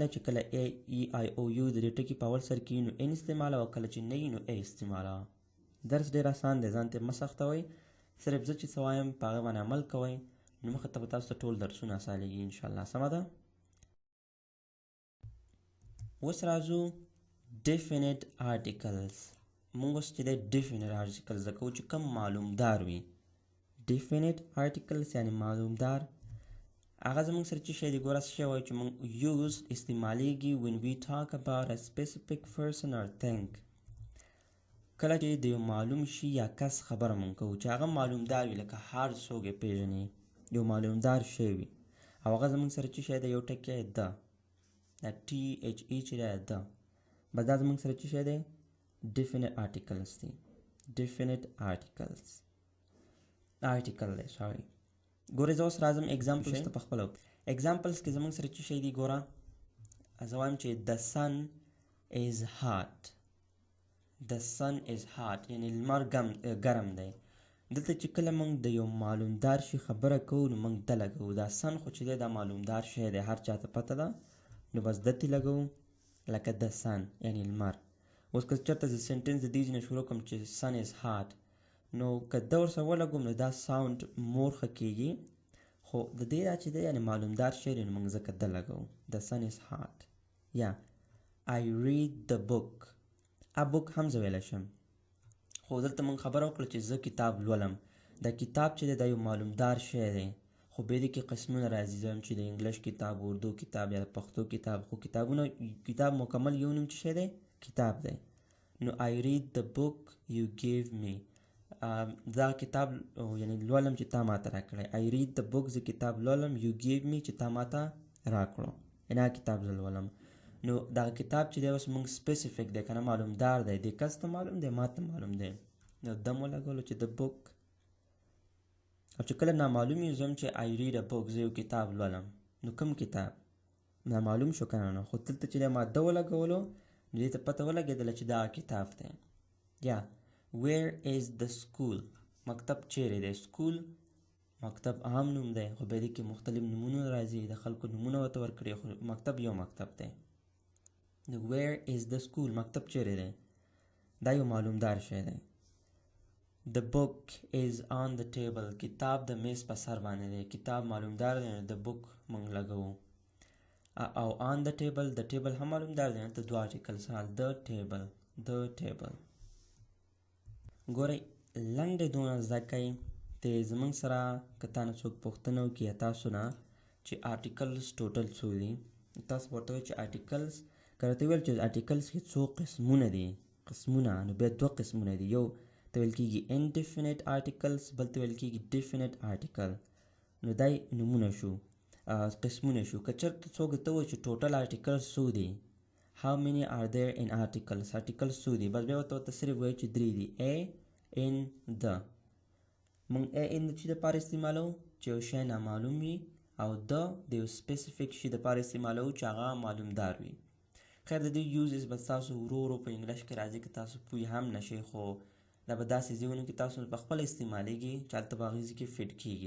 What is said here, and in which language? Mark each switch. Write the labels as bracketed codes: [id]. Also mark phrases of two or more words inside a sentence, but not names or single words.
[ps] چې کله ا ای آی او یو د دې ټکي په اول سر کې نو ان استعماله، او کله چې نه وي نو ا استعماله. درس ډېر آسان دی، ځان ته مه سختوئ، صرف زه چې څه وایم په هغه باندې عمل کوئ نو مخې ته به تاسو ته ټول درسونه اسانېږي انشاءالله. سمه ده؟ اوس راځو [en] definite articles. [ps] مونږ اوس چې دی [en] definite articles [ps] زده کوو چې کوم معلومدار وي. [en] definite articles [ps] یعنې معلومدار هغه زموږ سره چې شی دی ګوره څه شی وایي چې مونږ use استعمالیږي [en] when we talk about a specific person or thing. [ps] کله چې د یو معلوم شي یا کس خبره مونږ کوو چې هغه معلومدار وي، لکه هر څوک یې پېژني، یو معلومدار شی وي او هغه زموږ سره چې شی دی یو ټکی ده، دا ټي ایچ ای چې دی ده، بس دا زموږ سره چې شی دی [en] definite articles [ps] دي. [en] definite articles article [ps] دی sorry. ګورې زه اوس راځم examples ته په خپله. examples کې زموږ سره چې شی دی ګوره زه وایم چې [en] the sun is hot. the sun is hot [ps] یعنې لمر ګرم دی. دلته چې کله موږ د یو معلومدار شي خبره کوو نو موږ ده لګوو. دا سن خو چې دی دا معلومدار شی دی، هر چاته پته ده، نو بس ده تې لګوو لکه د سن یعنې لمر. اوس که چېرته زه سنټنس د دې ځای نه شروع کړم چې [en] sun is hot [ps] نو که ده ورسره ولګوم نو دا ساوند مور ښه کېږي، خو د دې دا چې دی یعنې معلومدار شی دی نو موږ ځکه ده لګوو [en] the sun is hot. یا I read the book. [ps] book هم زه ویلی شم، خو دلته موږ خبره وکړه چې زه کتاب لولم. دا کتاب چې دی دا یو معلومدار شی دی، خو بیا دې کې قسمونه راځي. زه چې د انګلیش کتاب، اردو کتاب یا د پښتو کتاب، خو کتاب مکمل یو نوم چې شی دی کتاب دی. [en] نو I read the book you gave me. [ps] دا کتاب یعنې لولم چې تا ماته راکړی. [en] I read the book [ps] زه کتاب لولم [en] you gave me [ps] چې تا ماته راکړو، یعنې هغه کتاب زه لولم. نو دغه کتاب چې دی اوس موږ سپیسیفیک دی که نه معلومدار دی، دې کس ته معلوم دی، ما ته معلوم دی، نو ده مو لګولو چې د بوک. او چې کله نامعلوم وي زه هم چې [en] I read a book [ps] زه یو کتاب لولم، نو کوم کتاب نامعلوم شو که نه نو، خو دلته چې دی ما ده ولګولو نو دې ته پته ولګېدله چې دغه کتاب دی. [en] یا where is the school. [ps] مکتب چیرې دی؟ سکول مکتب عام نوم دی، خو بیا دې کې مختلف نومونه راځي، د خلکو نومونه ورته ورکړي، خو مکتب یو مکتب دی. [en] where is the school [ps] مکتب چیرې دی؟ دا یو معلومدار شی دی. [en] the book is on the table [ps] کتاب د میز په سر باندې دی، کتاب معلومدار دی نو [en] the book [ps] موږ لګوو. او [en] on the table [ps] د ټیبل هم معلومدار دی، ته دوه [en] articles the table. [ps] ګورئ لنډې دونه زده کوئ ته زموږ سره که تا نه څوک پوښتنه وکړي یا تاسو نه چې [en] articles total [ps] څو دي، تاسو ورته وایئ چې articles که راته ویل چې articles کې څو قسمونه دي، قسمونه نو بیا دوه قسمونه دي. یو ته ویل کېږي [en] indefinite articles، [ps] بل ته ویل کېږي [en] definite article. [ps] نو دا نومونه شو، قسمونه شو. که چېرته څوک ته وایي چې [en] total articles [ps] څو دي، [en] how many are there in articles [ps] څو دي، بس بیا ورته صرف وایي چې درې دي [en] a in the. [ps] موږ [en] a in the [ps] چې دپاره استعمالوو چې یو شی نامعلوم وي، او the د یو سپیسیفیک شي دپاره استعمالوو چې هغه معلومدار وي. خیر د دې یوزز به تاسو ورو ورو په انګلیش کې راځي که تاسو پوه هم نشئ، خو دا به داسې ځایونو کې تاسو په خپله استعمالیږي چې هلته به هغې ځای کې فټ کېږي.